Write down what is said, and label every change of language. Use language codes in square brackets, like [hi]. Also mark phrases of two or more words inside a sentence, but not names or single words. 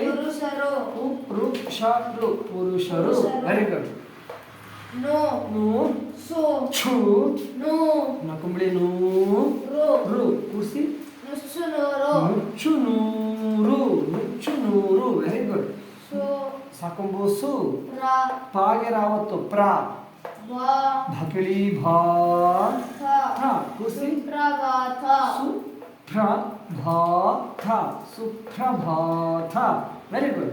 [kn] ಪುರುಷರು ಪು ರು ಶ ರು. ಪುರುಷರು. [en] very good. [kn] ನು ನು ಸು ಛು ನು ನಕುಂಬಳಿ ನೂ ರು ರು. ಕೂಡಿಸಿ ನುಸುನೂರು ನುಚ್ಚು ನೂರು. ನುಚ್ಚು ನೂರು. [en] Very good. [kn] ಸು ಸಾಕಂಬೂಸು ರ ಪಾಗೆ ರಾವತ್ತು ಪ್ರ. ವ ಭಕಿಳಿ ಭಾ ಥ ಥ. ಕೂಡಿಸಿ ಸುಪ್ರಭಾತ ಸುಪ್ರ ಭಾ ಥ. ಸುಪ್ರಭಾತ. [en] Very good.